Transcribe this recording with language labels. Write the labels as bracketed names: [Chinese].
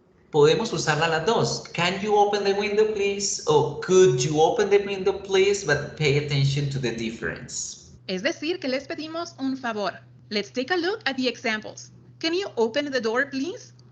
[Spanish] podemos usarla las dos. [English] Can you open the window, please? O could you open the window, please? But pay attention to the difference. [Spanish] Es decir, que les pedimos un favor. [English] Let's take a look at the examples. Can you open the door, please?